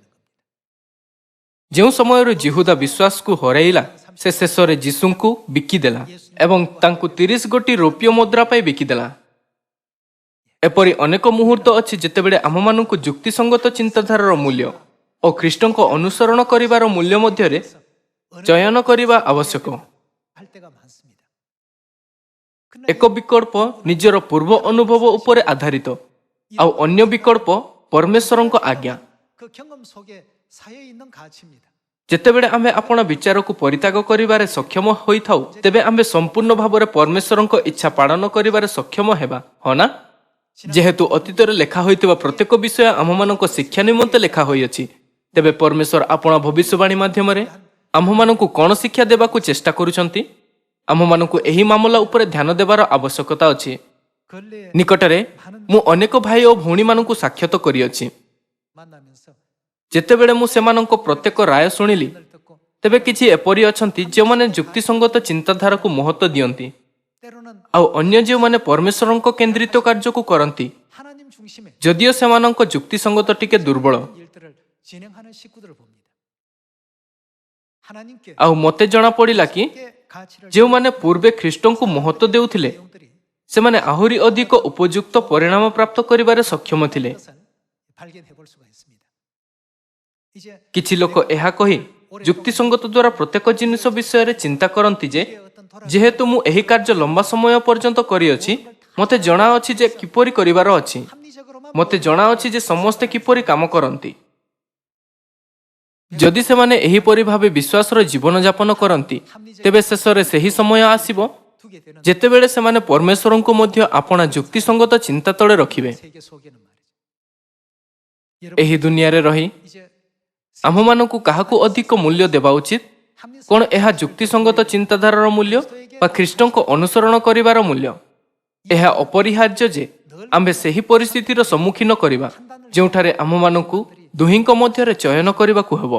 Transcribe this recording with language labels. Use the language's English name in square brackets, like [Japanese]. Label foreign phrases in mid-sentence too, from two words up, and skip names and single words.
[Odia] ଯେଉଁ ସମୟରୁ ଜିହୁଦା ବିଶ୍ୱାସକୁ ହରାଇଲା, ସେ ଶେଷରେ ଯୀଶୁଙ୍କୁ ବିକିଦେଲା ଏବଂ ତାଙ୍କୁ 30 ଗୋଟି ରୌପ୍ୟ ମୁଦ୍ରା ପାଇଁ ବିକିଦେଲା। ଏପରି ଅନେକ ମୁହୂର୍ତ୍ତ ଅଛି ଯେତେବେଳେ ଆମମାନଙ୍କୁ ଯୁକ୍ତିସଙ୍ଗତ ଚିନ୍ତାଧାରାର ମୂଲ୍ୟ ଓ ଖ୍ରୀଷ୍ଟଙ୍କ ଅନୁସରଣ କରିବାର ମୂଲ୍ୟ ମଧ୍ୟରେ ଚୟନ କରିବା ଆବଶ୍ୟକ। [Korean] 할 때가 많습니다. [Odia] ଏକ ବିକଳ୍ପ ନିଜର ପୂର୍ବ ଅନୁଭବ ଉପରେ ଆଧାରିତ ଆଉ ଅନ୍ୟ ବିକଳ୍ପ ପରମେଶ୍ୱରଙ୍କ ଆଜ୍ଞା। [Korean] 그 경험 속에 사여 있는 가치입니다. [Odia] ଯେତେବେଳେ ଆମେ ଆପଣ ବିଚାରକୁ ପରିତ୍ୟାଗ କରିବାରେ ସକ୍ଷମ ହୋଇଥାଉ ତେବେ ଆମେ ସମ୍ପୂର୍ଣ୍ଣ ଭାବରେ ପରମେଶ୍ୱରଙ୍କ ଇଚ୍ଛା ପାଳନ କରିବାରେ ସକ୍ଷମ ହେବା, ହଁ ନା? ଯେହେତୁ ଅତୀତରେ ଲେଖା ହୋଇଥିବା ପ୍ରତ୍ୟେକ ବିଷୟ ଆମମାନଙ୍କ ଶିକ୍ଷା ନିମନ୍ତେ ଲେଖା ହୋଇଅଛି, ତେବେ ପରମେଶ୍ୱର ଆପଣ ଭବିଷ୍ୟବାଣୀ ମାଧ୍ୟମରେ ଆମ୍ଭମାନଙ୍କୁ କ'ଣ ଶିକ୍ଷା ଦେବାକୁ ଚେଷ୍ଟା କରୁଛନ୍ତି? ଆମ୍ଭମାନଙ୍କୁ ଏହି ମାମଲା ଉପରେ ଧ୍ୟାନ ଦେବାର ଆବଶ୍ୟକତା ଅଛି। [Korean] 근래 [Odia] ନିକଟରେ ମୁଁ ଅନେକ ଭାଇ ଓ ଭଉଣୀମାନଙ୍କୁ ସାକ୍ଷାତ କରିଅଛି। [Korean] 만나면서 [Odia] ଯେତେବେଳେ ମୁଁ ସେମାନଙ୍କ ପ୍ରତ୍ୟେକ ରାୟ ଶୁଣିଲି, [Korean] 을 듣고 [Odia] ତେବେ କିଛି ଏପରି ଅଛନ୍ତି ଯେଉଁମାନେ ଯୁକ୍ତିସଙ୍ଗତ ଚିନ୍ତାଧାରାକୁ ମହତ୍ତ୍ୱ ଦିଅନ୍ତି [Korean] 때로는 [Odia] ଆଉ ଅନ୍ୟ ଯେଉଁମାନେ ପରମେଶ୍ୱରଙ୍କ କେନ୍ଦ୍ରିତ କାର୍ଯ୍ୟକୁ କରନ୍ତି, [Korean] 하나님 중심의 [Odia] ଯଦିଓ ସେମାନଙ୍କ ଯୁକ୍ତିସଙ୍ଗତ ଟିକେ ଦୁର୍ବଳ। [Korean] 일들을 진행하는 식구들을 봅니다. 하나님께 [Odia] ଆଉ ମୋତେ ଜଣାପଡ଼ିଲା କି [Korean] 가치를 [Odia] ଯେଉଁମାନେ ପୂର୍ବେ ଖ୍ରୀଷ୍ଟଙ୍କୁ ମହତ୍ତ୍ୱ ଦେଉଥିଲେ [Korean] 내용들이 [Odia] ସେମାନେ ଆହୁରି ଅଧିକ ଉପଯୁକ୍ତ ପରିଣାମ ପ୍ରାପ୍ତ କରିବାରେ ସକ୍ଷମ ଥିଲେ। [Korean] 것을 발견해 볼 수가 있습니다. 이제 [Odia] କିଛି ଲୋକ ଏହା କହି ଯୁକ୍ତିସଙ୍ଗତ ଦ୍ୱାରା ପ୍ରତ୍ୟେକ ଜିନିଷ ବିଷୟରେ ଚିନ୍ତା କରନ୍ତି ଯେ [Korean] 어떤 돌아 [Odia] ଯେହେତୁ ମୁଁ ଏହି କାର୍ଯ୍ୟ ଲମ୍ବା ସମୟ ପର୍ଯ୍ୟନ୍ତ କରିଅଛି, ମୋତେ ଜଣାଅଛି ଯେ କିପରି କରିବାର ଅଛି। [Korean] 합리적으로만 [Odia] ମୋତେ ଜଣାଅଛି ଯେ ସମସ୍ତେ କିପରି କାମ କରନ୍ତି। ଯଦି ସେମାନେ ଏହିପରି ଭାବେ ବିଶ୍ୱାସର ଜୀବନଯାପନ କରନ୍ତି, ତେବେ ଶେଷରେ ସେହି ସମୟ ଆସିବ [Korean] 두게 되는 [Odia] ଯେତେବେଳେ ସେମାନେ ପରମେଶ୍ୱରଙ୍କୁ ମଧ୍ୟ ଆପଣା ଯୁକ୍ତିସଙ୍ଗତ ଚିନ୍ତା ତଳେ ରଖିବେ। [Korean] 세계 속에는 말이죠. [Odia] ଏହି ଦୁନିଆରେ ରହି [Korean] 이제 [Odia] ଆମ୍ଭମାନଙ୍କୁ କାହାକୁ ଅଧିକ ମୂଲ୍ୟ ଦେବା ଉଚିତ? କ'ଣ ଏହା ଯୁକ୍ତିସଙ୍ଗତ ଚିନ୍ତାଧାରାର ମୂଲ୍ୟ ବା ଖ୍ରୀଷ୍ଟଙ୍କ ଅନୁସରଣ କରିବାର ମୂଲ୍ୟ? ଏହା ଅପରିହାର୍ଯ୍ୟ ଯେ ଆମ୍ଭେ ସେହି ପରିସ୍ଥିତିର ସମ୍ମୁଖୀନ କରିବା ଯେଉଁଠାରେ ଆମ୍ଭମାନଙ୍କୁ ଦୁହିଁଙ୍କ ମଧ୍ୟରେ ଚୟନ କରିବାକୁ ହେବ।